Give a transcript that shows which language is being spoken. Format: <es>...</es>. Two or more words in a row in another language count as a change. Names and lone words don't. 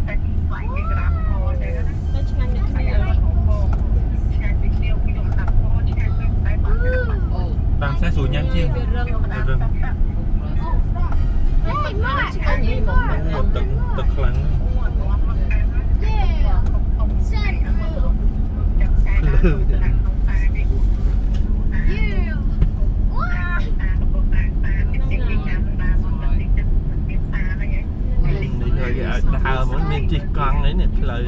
<km>ឆ្ងាញ់ដូចគ្នា តាមខ្សែស្រួលញ៉ាំជាង វារឹងម្ដង រឹង</km> <en>Hey, Matt! I need more.</en> <km>ទឹកខ្លាំង</km> <en>Yeah. Send blue.</en> <km>ភ្លឺ</km> <en>You. What?</en> <km>នេះហើយគេឲ្យដើរមកមានជិះកង់នេះផ្លូវ</km>